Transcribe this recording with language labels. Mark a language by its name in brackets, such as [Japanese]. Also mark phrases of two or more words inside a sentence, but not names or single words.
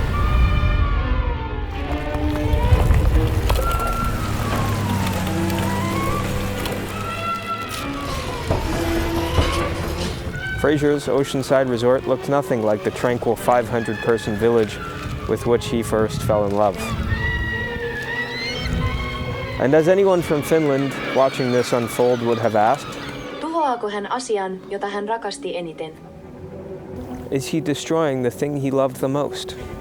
[English] Fraser's oceanside resort looked nothing like the tranquil 500-person village with which he first fell in love. And as anyone from Finland watching this unfold would have asked, [Finnish] Tuhoaako hän asian, jota hän rakasti eniten? [English] is he destroying the thing he loved the most?